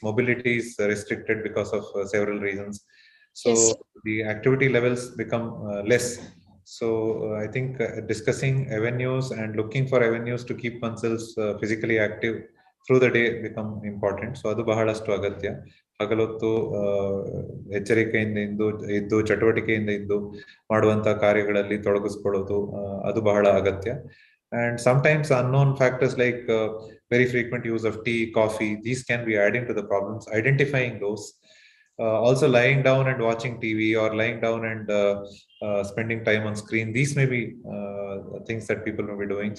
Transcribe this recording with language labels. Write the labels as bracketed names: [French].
[English] Mobility is restricted because of several reasons. So the activity levels become less. So I think discussing avenues and looking for avenues to keep oneself physically active through the day become important. [Kannada] So adu bahalashtu agatya. ಹಗಲೊತ್ತು ಎಚ್ಚರಿಕೆಯಿಂದ ಇದ್ದು ಚಟುವಟಿಕೆಯಿಂದ ಇದ್ದು ಮಾಡುವಂತಹ ಕಾರ್ಯಗಳಲ್ಲಿ ತೊಡಗಿಸ್ಕೊಳ್ಳೋದು ಅದು ಬಹಳ ಅಗತ್ಯ. [English] And sometimes unknown factors like very frequent use of tea, coffee, these can be adding to the problems. Identifying those, also lying down and watching TV or lying down and spending time on screen, these may be things that people may be doing.